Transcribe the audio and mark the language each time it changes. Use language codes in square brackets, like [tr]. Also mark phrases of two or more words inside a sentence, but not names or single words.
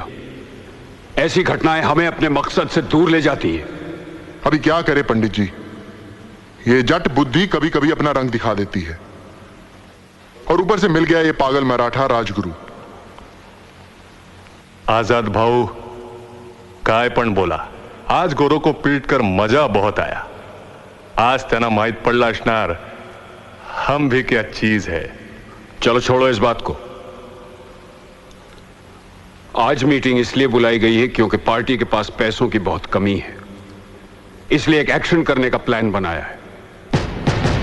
[hi] ऐसी घटनाएं हमें अपने मकसद से दूर ले जाती है। अभी क्या करे पंडित जी, ये जट बुद्धि कभी कभी अपना रंग दिखा देती है, और ऊपर से मिल गया ये पागल मराठा राजगुरु। आजाद [mr] भाऊ काय पण बोला, [hi] आज गोरो को पीट कर मजा बहुत आया। [mr] आज त्यांना माहित पडला असणार [hi] हम भी क्या चीज है। चलो छोड़ो इस बात को। आज मीटिंग इसलिए बुलाई गई है क्योंकि पार्टी के पास पैसों की बहुत कमी है, इसलिए एक एक्शन करने का प्लान बनाया है।